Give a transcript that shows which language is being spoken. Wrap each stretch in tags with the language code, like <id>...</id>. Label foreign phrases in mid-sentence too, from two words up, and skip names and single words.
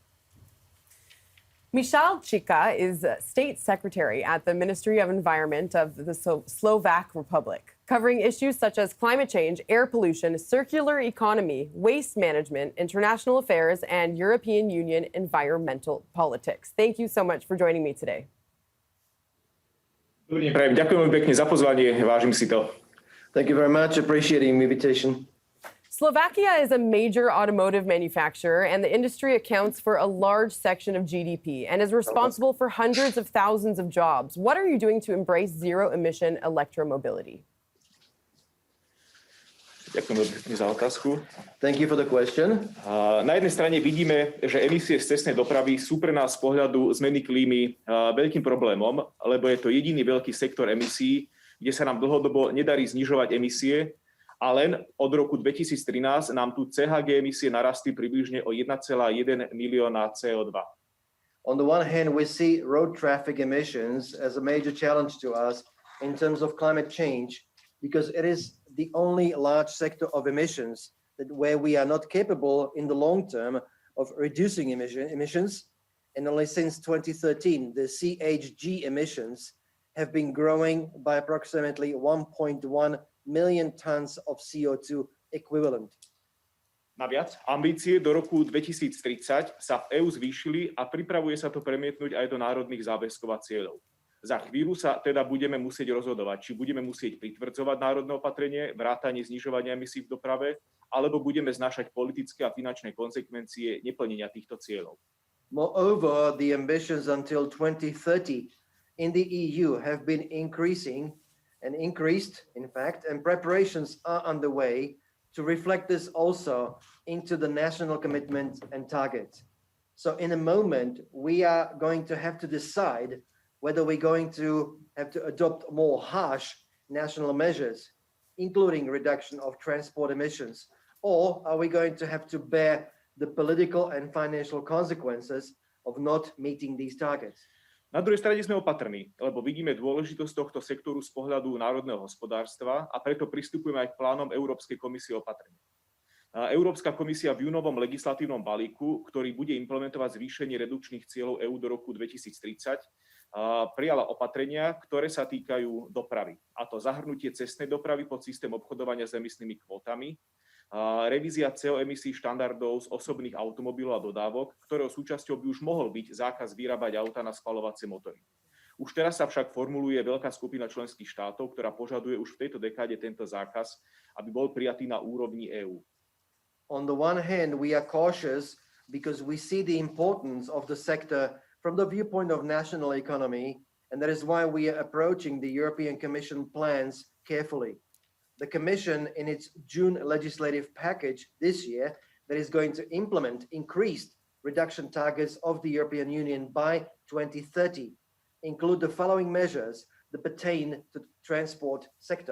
<en>Michal Chika is State Secretary at the Ministry of Environment of the Slovak Republic, covering issues such as climate change, air pollution, circular economy, waste management, international affairs, and European Union environmental politics. Thank you so much for joining me today.</en> <sk>Ďakujem pekne za pozvanie, vážim si to.</sk> <en>Thank you very much. Appreciating the invitation. Slovakia is a major automotive manufacturer, and the industry accounts for a large section of GDP and is responsible for hundreds of thousands of jobs. What are you doing to embrace zero-emission electromobility?</en> <sk>Ďakujem pekne za otázku.</sk> <en>Thank you for the question.</en> <sk>Na jednej strane vidíme, že emisie z cestnej dopravy sú pre nás z pohľadu zmeny klímy veľkým problémom, lebo je to jediný veľký sektor emisí, kde sa nám dlhodobo nedarí znižovať emisie, a len od roku 2013 nám tu CHG emisie narastli približne o 1,1 milióna CO2.</sk> <en>On the one hand, we see road traffic emissions as a major challenge to us in terms of climate change, because it is the only large sector of emissions where we are not capable in the long term of reducing emissions. And only since 2013, the CHG emissions have been growing by approximately 1.1 million tons of CO2 equivalent.</en> <sk>Naviac, ambície do roku 2030 sa v EÚ zvýšili a pripravuje sa to premietnúť aj do národných záväzkov a cieľov. Za chvíľu sa teda budeme musieť rozhodovať, či budeme musieť pritvrdzovať národné opatrenie, vrátanie znižovania emisí v doprave, alebo budeme znášať politické a finančné konsekvencie neplnenia týchto cieľov.</sk> <en>Moreover, the ambitions until 2030 in the EU have been increasing and increased, in fact, and preparations are underway to reflect this also into the national commitments and targets. So in a moment, we are going to have to decide whether we're going to have to adopt more harsh national measures, including reduction of transport emissions, or are we going to have to bear the political and financial consequences of not meeting these targets?</en> <sk>Na druhej strane sme opatrní, lebo vidíme dôležitosť tohto sektoru z pohľadu národného hospodárstva a preto pristupujeme aj k plánom Európskej komisie opatrne. Európska komisia v júnovom legislatívnom balíku, ktorý bude implementovať zvýšenie redukčných cieľov EÚ do roku 2030, prijala opatrenia, ktoré sa týkajú dopravy. A to zahrnutie cestnej dopravy pod systém obchodovania s emisnými kvótami, revízia CO emisí štandardov z osobných automobilov a dodávok, ktorého súčasťou by už mohol byť zákaz vyrábať auta na spaľovacie motory. Už teraz sa však formuluje veľká skupina členských štátov, ktorá požaduje už v tejto dekáde tento zákaz, aby bol prijatý na úrovni EÚ.</sk> <en>On the one hand, we are cautious because we see the importance of the sector from the viewpoint of national economy, and that is why we are approaching the European Commission plans carefully. The Commission, in its June legislative package this year, that is going to implement increased reduction targets of the European Union by 2030, include the following measures that pertain to the transport sector.</en>